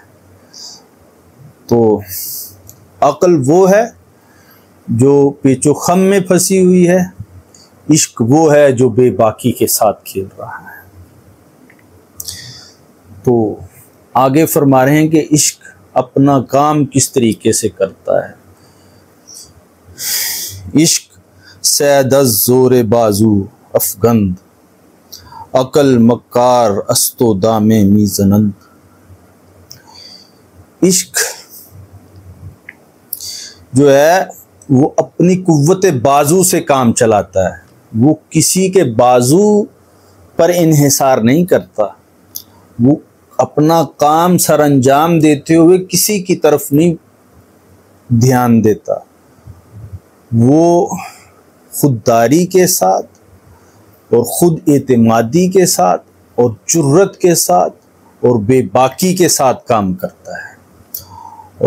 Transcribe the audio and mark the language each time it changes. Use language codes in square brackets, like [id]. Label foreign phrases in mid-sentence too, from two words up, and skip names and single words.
[ur] تو عقل وہ ہے جو پیچ و خم میں پھنسی ہوئی ہے، عشق وہ ہے جو بے باکی کے ساتھ کھیل رہا ہے۔ تو آگے فرما رہے ہیں کہ عشق اپنا کام کس طریقے سے کرتا ہے۔ [fa] عشق سید از زور بازو افگند، عقل مکار است و دام می زنند۔ [ur] عشق جو ہے وہ اپنی قوت بازو سے کام چلاتا ہے، وہ کسی کے بازو پر انحصار نہیں کرتا، وہ اپنا کام سر انجام دیتے ہوئے کسی کی طرف نہیں دھیان دیتا، وہ خودداری کے ساتھ اور خود اعتمادی کے ساتھ اور جرت کے ساتھ اور بے باکی کے ساتھ کام کرتا ہے۔